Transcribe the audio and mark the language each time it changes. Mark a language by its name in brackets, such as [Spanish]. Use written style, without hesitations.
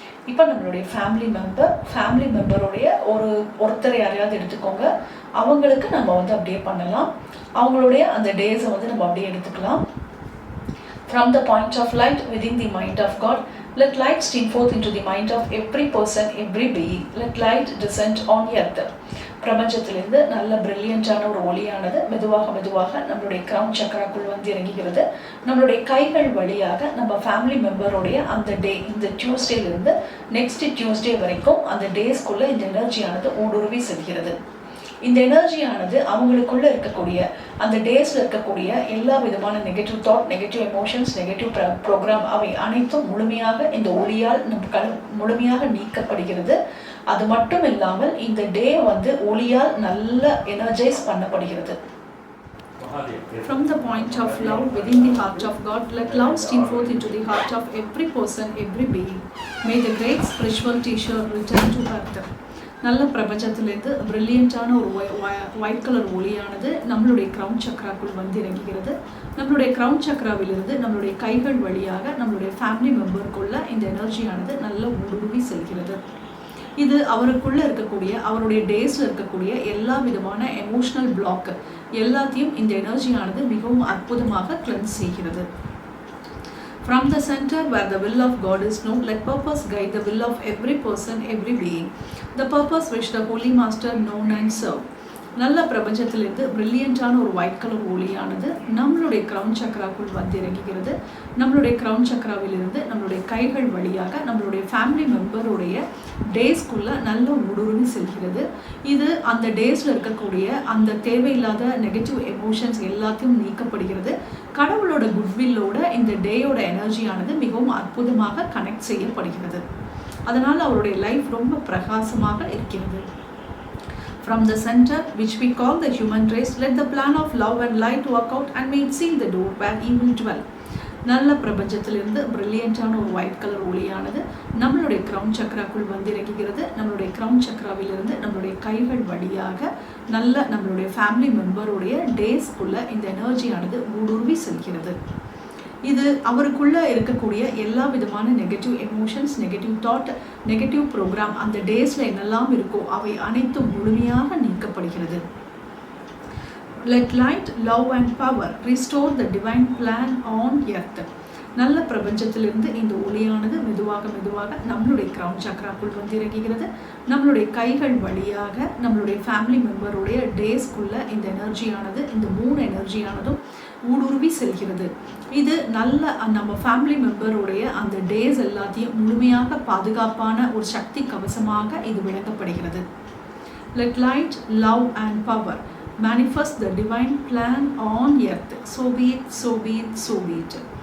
[Tamil] இப்போ நம்மளுடைய ஃபேமிலி மெம்பருடைய ஒருத்தரை யாரையாவது எடுத்துக்கோங்க. அவங்களுக்கு நம்ம வந்து அப்படியே பண்ணலாம். அவங்களுடைய அந்த டேஸை வந்து நம்ம அப்படியே எடுத்துக்கலாம். [English] From the point of light within the mind of God, let light stream forth into the mind of every person, every being. Let light descend on earth. [Tamil] பிரபஞ்சத்திலிருந்து நல்ல பிரில்லியண்டான ஒரு ஒளியானது மெதுவாக நம்மளுடைய கிரவுன் சக்கராக்குள் வந்து இறங்குகிறது. நம்மளுடைய கைகள் வழியாக நம்ம ஃபேமிலி மெம்பருடைய அந்த டே இந்த டியூஸ்டேலிருந்து நெக்ஸ்ட் டியூஸ்டே வரைக்கும் அந்த டேஸ்க்குள்ள இந்த எனர்ஜியானது ஊடுருவி செல்கிறது. இந்த எனர்ஜியானது அவங்களுக்குள்ள இருக்கக்கூடிய அந்த டேஸ்ல இருக்கக்கூடிய எல்லா விதமான negative thought, negative emotions, negative program அவை அனைத்தும் முழுமையாக இந்த ஒளியால் முழுமையாக நீக்கப்படுகிறது. அது மட்டும் இல்லாமல் இந்த டே வந்து ஒளியால் நல்ல energise பண்ணப்படுகிறது. [English] From the point of love within the heart of God, let love stream forth into the heart of every person, every being. May the great spiritual teacher return to earth. [Tamil] நல்ல பிரபஞ்சத்திலிருந்து பிரில்லியண்டான ஒரு white colour ஒளியானது நம்மளுடைய crown சக்ராக்குள் வந்து இறங்குகிறது. நம்மளுடைய crown சக்ராவிலிருந்து நம்மளுடைய கைகள் வழியாக நம்மளுடைய ஃபேமிலி மெம்பருக்குள்ள இந்த எனர்ஜியானது நல்ல ஊடுருவி செல்கிறது. இது அவருக்குள்ளே இருக்கக்கூடிய அவருடைய டேஸில் இருக்கக்கூடிய எல்லா விதமான எமோஷ்னல் பிளாக் எல்லாத்தையும் இந்த எனர்ஜியானது மிகவும் அற்புதமாக கிளென்ஸ் செய்கிறது. [English] From the center where the will of God is known, let purpose guide the will of every person, every being. The purpose which the Holy Master known and serve. [Tamil] நல்ல பிரபஞ்சத்திலிருந்து பிரில்லியண்டான ஒரு white colour ஒளியானது நம்மளுடைய crown சக்ராக்குள் வந்து இறங்குகிறது. நம்மளுடைய crown சக்ராவிலிருந்து நம்மளுடைய கைகள் வழியாக நம்மளுடைய ஃபேமிலி மெம்பருடைய டேஸ்க்குள்ளே நல்ல ஊடுருவி செல்கிறது. இது அந்த டேஸில் இருக்கக்கூடிய அந்த தேவையில்லாத நெகட்டிவ் எமோஷன்ஸ் எல்லாத்தையும் நீக்கப்படுகிறது. கடவுளோட குட்வில்லோட இந்த டேயோட எனர்ஜியானது மிகவும் அற்புதமாக கனெக்ட் செய்யப்படுகிறது. அதனால் அவருடைய லைஃப் ரொம்ப பிரகாசமாக இருக்கிறது. [English] From the center, which we call the human race, let the plan of love and light work out and may it seal the door where he will dwell. [Tamil] நல்ல பிரபஞ்சத்திலிருந்து பிரில்லியண்டான ஒரு ஒயிட் கலர் ஒளியானது நம்மளுடைய crown சக்ராக்குள் வந்து இறங்குகிறது. நம்மளுடைய crown சக்ராவிலிருந்து நம்மளுடைய கைகள் வழியாக நம்மளுடைய ஃபேமிலி மெம்பருடைய டேஸ்க்குள்ள இந்த எனர்ஜியானது ஊடுருவி செல்கிறது. இது அவருக்குள்ளே இருக்கக்கூடிய எல்லா விதமான negative emotions, negative thought, negative program அந்த டேஸில் என்னெல்லாம் இருக்கோ அவை அனைத்தும் முழுமையாக நீக்கப்படுகிறது. [English] Let light, love and power restore the divine plan on earth. [Tamil] நல்ல பிரபஞ்சத்திலிருந்து இந்த ஒளியானது மெதுவாக நம்மளுடைய கிரவுன் சக்ராக்குள் வந்து இறங்குகிறது. நம்மளுடைய கைகள் வழியாக நம்மளுடைய ஃபேமிலி மெம்பருடைய டேஸ்க்குள்ள இந்த எனர்ஜியானது, இந்த 3 எனர்ஜியானதும் ஊடுருவி செல்கிறது. இது நம்ம ஃபேமிலி மெம்பருடைய அந்த டேஸ் எல்லாத்தையும் முழுமையாக பாதுகாப்பான ஒரு சக்தி கவசமாக இது விளக்கப்படுகிறது. [English] Let light, love and power manifest the divine plan on earth. So be it, so be it, so be it.